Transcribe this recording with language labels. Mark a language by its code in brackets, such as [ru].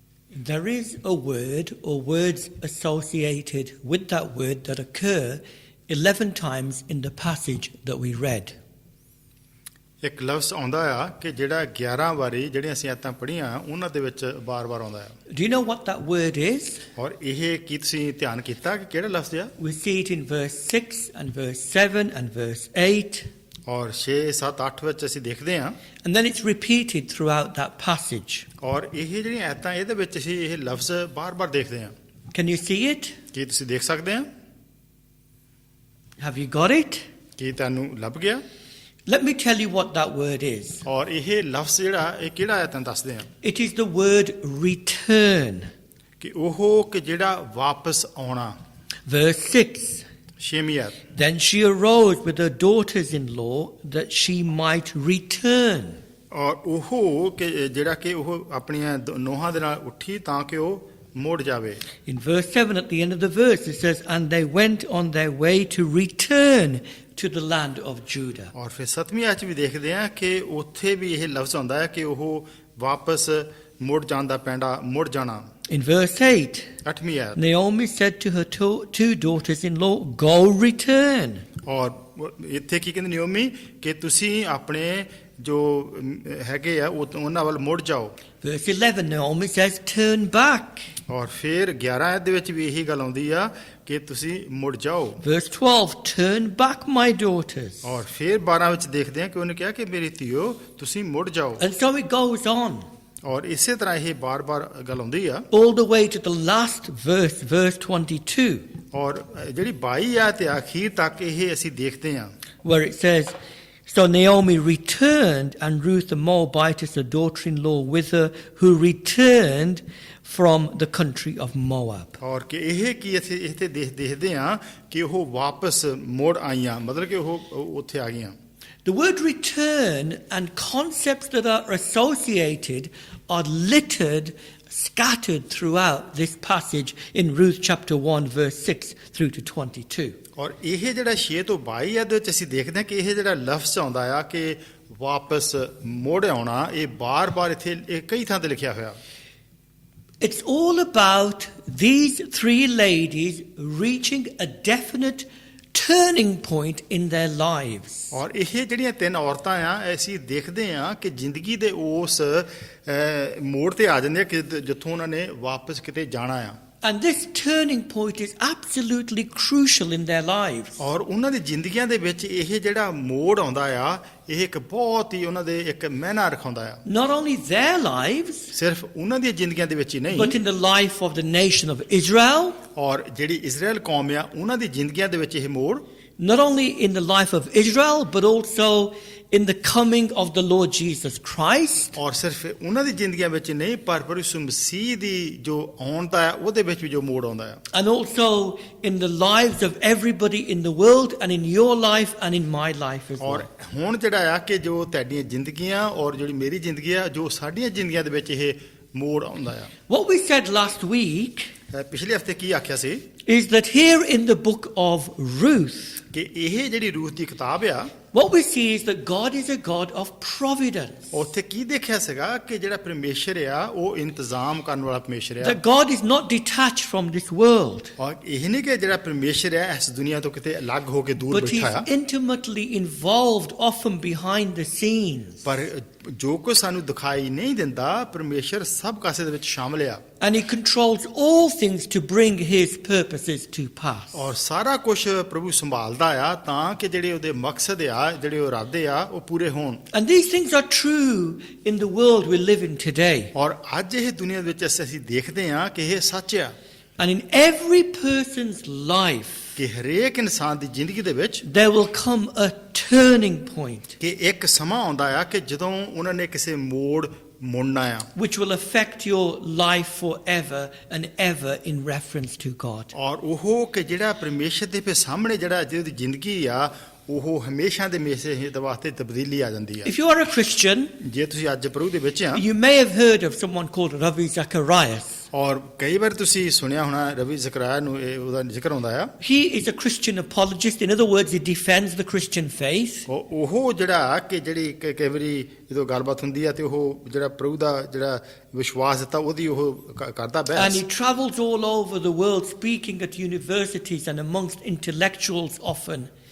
[en] There is a word or words associated with that word that occur 11 times in the passage that we read. [pa] ਇੱਕ ਲਫ਼ਜ਼ ਆਉਂਦਾ ਆ ਕਿ ਜਿਹੜਾ 11 ਵਾਰੀ ਜਿਹੜੀਆਂ ਅਸੀਂ ਆਇਤਾਂ ਪੜ੍ਹੀਆਂ ਉਹਨਾਂ ਦੇ ਵਿੱਚ ਬਾਰ-ਬਾਰ ਆਉਂਦਾ ਆ। [en] Do you know what that word is? [pa] ਔਰ ਇਹ ਕੀ ਤੁਸੀਂ ਧਿਆਨ ਕੀਤਾ ਕਿ ਕਿਹੜਾ ਲਫ਼ਜ਼ ਆ? [en] We see it in verse 6 and verse 7 and verse 8. [pa] ਔਰ 6, 7, 8 ਵਿੱਚ ਅਸੀਂ ਦੇਖਦੇ ਹਾਂ। [en] And then it's repeated throughout that passage. [pa] ਔਰ ਇਹ ਜਿਹੜੀਆਂ ਆਇਤਾਂ ਇਹਦੇ ਵਿੱਚ ਅਸੀਂ ਇਹ ਲਫ਼ਜ਼ ਬਾਰ-ਬਾਰ ਦੇਖਦੇ ਹਾਂ। [en] Can you see it? [pa] ਕੀ ਤੁਸੀਂ ਦੇਖ ਸਕਦੇ ਆ? [en] Have you got it? [pa] ਕੀ ਤੁਹਾਨੂੰ ਲੱਭ ਗਿਆ? [en] Let me tell you what that word is. [pa] ਔਰ ਇਹ ਲਫ਼ਜ਼ ਜਿਹੜਾ ਇਹ ਕਿਹੜਾ ਹੈ ਤੁਹਾਨੂੰ ਦੱਸਦੇ ਹਾਂ। [en] It is the word return. [pa] ਕਿ ਉਹ ਕਿ ਜਿਹੜਾ ਵਾਪਸ ਆਉਣਾ। [en] Verse 6. [pa] 6ਵੀਂ ਆਇਤ। [en] Then she arose with her daughters-in-law that she might return. [pa] ਔਰ ਉਹ ਕਿ ਜਿਹੜਾ ਕਿ ਉਹ ਆਪਣੀਆਂ ਨੋਹਾਂ ਦੇ ਨਾਲ ਉੱਠੀ ਤਾਂ ਕਿ ਉਹ ਮੁੜ ਜਾਵੇ। [en] In verse 7 at the end of the verse it says, "And they went on their way to return to the land of Judah." [pa] ਔਰ ਫਿਰ 7ਵੀਂ ਆਇਤ ਵੀ ਦੇਖਦੇ ਹਾਂ ਕਿ ਉੱਥੇ ਵੀ ਇਹ ਲਫ਼ਜ਼ ਆਉਂਦਾ ਹੈ ਕਿ ਉਹ ਵਾਪਸ ਮੁੜ ਜਾਂਦਾ ਪੈਂਦਾ ਮੁੜ ਜਾਣਾ। [en] In verse 8, [pa] 8ਵੀਂ ਆਇਤ। [en] Naomi said to her two daughters-in-law, "Go return." [pa] ਔਰ ਇੱਥੇ ਕੀ ਕਹਿੰਦੇ ਨਿਓਮੀ ਕਿ ਤੁਸੀਂ ਆਪਣੇ ਜੋ ਹੈਗੇ ਆ ਉਹਨਾਂ ਵੱਲ ਮੁੜ ਜਾਓ। [en] Verse 11, Naomi says, "Turn back." [pa] ਔਰ ਫਿਰ 11 ਆਇਤ ਦੇ ਵਿੱਚ ਵੀ ਇਹੀ ਗੱਲ ਆਉਂਦੀ ਆ ਕਿ ਤੁਸੀਂ ਮੁੜ ਜਾਓ। [en] Verse 12, "Turn back, my daughters." [pa] ਔਰ ਫਿਰ 12 ਵਿੱਚ ਦੇਖਦੇ ਹਾਂ ਕਿ ਉਹਨੇ ਕਿਹਾ ਕਿ ਮੇਰੀ ਧੀਓ ਤੁਸੀਂ ਮੁੜ ਜਾਓ। [en] And so it goes on. [pa] ਔਰ ਇਸੇ ਤਰ੍ਹਾਂ ਇਹ ਬਾਰ-ਬਾਰ ਗੱਲ ਆਉਂਦੀ ਆ। [en] All the way to the last verse, verse 22. [pa] ਔਰ ਜਿਹੜੀ 22 ਆਇਤ ਤੇ ਅਖੀਰ ਤੱਕ ਇਹ ਅਸੀਂ ਦੇਖਦੇ ਹਾਂ। [en] Where it says, "So Naomi returned, and Ruth the Moabitess, her daughter-in-law, with her, who returned from the country of Moab." [pa] ਔਰ ਕਿ ਇਹ ਕੀ ਅਸੀਂ ਇੱਥੇ ਦੇਖਦੇ ਹਾਂ ਕਿ ਉਹ ਵਾਪਸ ਮੁੜ ਆਈਆਂ ਮਤਲਬ ਕਿ ਉਹ ਉੱਥੇ ਆ ਗਈਆਂ। [en] The word return and concepts that are associated are littered, scattered throughout this passage in Ruth chapter 1 verse 6 through to 22. [pa] ਔਰ ਇਹ ਜਿਹੜਾ 6 ਤੋਂ 22 ਦੇ ਵਿੱਚ ਅਸੀਂ ਦੇਖਦੇ ਹਾਂ ਕਿ ਇਹ ਜਿਹੜਾ ਲਫ਼ਜ਼ ਆਉਂਦਾ ਆ ਕਿ ਵਾਪਸ ਮੁੜ ਆਉਣਾ, ਇਹ ਬਾਰ-ਬਾਰ ਇੱਥੇ ਇਹ ਕਈ ਥਾਂ ਤੇ ਲਿਖਿਆ ਹੋਇਆ। [en] It's all about these three ladies reaching a definite turning point in their lives. [pa] ਔਰ ਇਹ ਜਿਹੜੀਆਂ ਤਿੰਨ ਔਰਤਾਂ ਆ, ਅਸੀਂ ਦੇਖਦੇ ਆ ਕਿ ਜ਼ਿੰਦਗੀ ਦੇ ਉਸ ਮੋੜ ਤੇ ਆ ਜਾਂਦੇ ਆ ਕਿ ਜਿੱਥੋਂ ਉਹਨਾਂ ਨੇ ਵਾਪਸ ਕਿਤੇ ਜਾਣਾ ਆ। [en] And this turning point is absolutely crucial in their lives. [pa] ਔਰ ਉਹਨਾਂ ਦੀ ਜ਼ਿੰਦਗੀਆਂ ਦੇ ਵਿੱਚ ਇਹ ਜਿਹੜਾ ਮੋੜ ਆਉਂਦਾ ਆ, ਇਹ ਇੱਕ ਬਹੁਤ ਹੀ ਉਹਨਾਂ ਦੇ ਇੱਕ ਮਾਇਨਾ ਰਖਾਉਂਦਾ ਆ। [en] Not only their lives, [pa] ਸਿਰਫ ਉਹਨਾਂ ਦੀਆਂ ਜ਼ਿੰਦਗੀਆਂ ਦੇ ਵਿੱਚ ਹੀ ਨਹੀਂ, [en] but in the life of the nation of Israel. [pa] ਔਰ ਜਿਹੜੀ ਇਜ਼ਰਾਈਲ ਕੌਮ ਆ, ਉਹਨਾਂ ਦੀ ਜ਼ਿੰਦਗੀਆਂ ਦੇ ਵਿੱਚ ਇਹ ਮੋੜ [en] Not only in the life of Israel, but also in the coming of the Lord Jesus Christ. [pa] ਔਰ ਸਿਰਫ ਉਹਨਾਂ ਦੀ ਜ਼ਿੰਦਗੀਆਂ ਵਿੱਚ ਨਹੀਂ, ਪਰ ਪ੍ਰਭੂ ਯਿਸੂ ਮਸੀਹ ਦੀ ਜੋ ਆਉਣ ਦਾ ਹੈ ਉਹਦੇ ਵਿੱਚ ਵੀ ਜੋ ਮੋੜ ਆਉਂਦਾ ਹੈ। [en] And also in the lives of everybody in the world and in your life and in my life as [pa] ਔਰ [en] well. [pa] ਹੁਣ ਜਿਹੜਾ ਆ ਕਿ ਜੋ ਤੁਹਾਡੀਆਂ ਜ਼ਿੰਦਗੀਆਂ ਔਰ ਜਿਹੜੀ ਮੇਰੀ ਜ਼ਿੰਦਗੀ ਆ, ਜੋ ਸਾਡੀਆਂ ਜ਼ਿੰਦਗੀਆਂ ਦੇ ਵਿੱਚ ਇਹ ਮੋੜ ਆਉਂਦਾ ਆ। [en] What we said last week [pa] ਪਿਛਲੇ ਹਫਤੇ ਕੀ ਆਖਿਆ ਸੀ [en] is that here in the book of Ruth, [pa] ਕਿ ਇਹ ਜਿਹੜੀ ਰੂਥ ਦੀ ਕਿਤਾਬ ਆ, [en] what we see is that God is a God of providence. [pa] ਉੱਥੇ ਕੀ ਦੇਖਿਆ ਸੀਗਾ ਕਿ ਜਿਹੜਾ ਪਰਮੇਸ਼ਰ ਆ ਉਹ ਇੰਤਜ਼ਾਮ ਕਰਨ ਵਾਲਾ ਪਰਮੇਸ਼ਰ ਆ। [en] That God is not detached from this world, [pa] ਔਰ ਇਹ ਨਹੀਂ ਕਿ ਜਿਹੜਾ ਪਰਮੇਸ਼ਰ ਆ ਇਸ ਦੁਨੀਆ ਤੋਂ ਕਿਤੇ ਅਲੱਗ ਹੋ ਕੇ ਦੂਰ [en] but [pa] ਬੈਠਾ ਆ, [en] He's intimately involved, often behind the scenes. [pa] ਪਰ ਜੋ ਕੁਝ ਸਾਨੂੰ ਦਿਖਾਈ ਨਹੀਂ ਦਿੰਦਾ, ਪਰਮੇਸ਼ਰ ਸਭ ਕਾਸੇ ਦੇ ਵਿੱਚ ਸ਼ਾਮਲ ਆ। [en] And He controls all things to bring His purposes to pass. [pa] ਔਰ ਸਾਰਾ ਕੁਝ ਪ੍ਰਭੂ ਸੰਭਾਲਦਾ ਆ ਤਾਂ ਕਿ ਜਿਹੜੇ ਉਹਦੇ ਮਕਸਦ ਆ, ਜਿਹੜੇ ਉਹ ਇਰਾਦੇ ਆ, ਉਹ ਪੂਰੇ ਹੋਣ। [en] And these things are true in the world we live in today. [pa] ਔਰ ਅੱਜ ਇਹ ਦੁਨੀਆ ਵਿੱਚ ਅਸੀਂ ਦੇਖਦੇ ਆ ਕਿ ਇਹ ਸੱਚ ਆ [en] And in every person's life, [pa] ਕਿ ਹਰੇਕ ਇਨਸਾਨ ਦੀ ਜ਼ਿੰਦਗੀ ਦੇ ਵਿੱਚ [en] there will come a turning point [pa] ਕਿ ਇੱਕ ਸਮਾਂ ਆਉਂਦਾ ਆ ਕਿ ਜਦੋਂ ਉਹਨਾਂ ਨੇ ਕਿਸੇ ਮੋੜ ਮੁੜਨਾ ਆ, [en] which will affect your life forever and ever in reference to God. [pa] ਔਰ ਉਹ ਕਿ ਜਿਹੜਾ ਪਰਮੇਸ਼ਰ ਦੇ ਸਾਹਮਣੇ ਜਿਹੜਾ ਜਿਹਦੀ ਜ਼ਿੰਦਗੀ ਆ, ਉਹ ਹਮੇਸ਼ਾ ਦੇ ਮੇਸੇ ਦੇ ਵਾਸਤੇ ਤਬਦੀਲੀ ਆ ਜਾਂਦੀ ਆ। [en] If you are a Christian, [pa] ਜੇ ਤੁਸੀਂ ਅੱਜ ਪ੍ਰਭੂ ਦੇ ਵਿੱਚ ਆ, [en] you may have heard of someone called Ravi Zacharias. [pa] ਔਰ ਕਈ ਵਾਰ ਤੁਸੀਂ ਸੁਣਿਆ ਹੋਣਾ ਰਵੀ ਜ਼ਕਰਿਆ ਨੂੰ, ਉਹਦਾ ਜ਼ਿਕਰ ਹੁੰਦਾ ਆ। [en] He is a Christian apologist. In other words, he defends the Christian faith. [pa] ਉਹ ਜਿਹੜਾ ਕਿ ਜਿਹੜੀ ਕਈ ਵਾਰੀ ਜਦੋਂ ਗੱਲਬਾਤ ਹੁੰਦੀ ਆ ਤੇ ਉਹ ਜਿਹੜਾ ਪ੍ਰਭੂ ਦਾ ਜਿਹੜਾ ਵਿਸ਼ਵਾਸ ਦਿੱਤਾ ਉਹਦੀ ਉਹ ਕਰਦਾ [en] And [pa] ਬਹਿਸ। [en] he travels all over the world speaking at universities and amongst intellectuals often.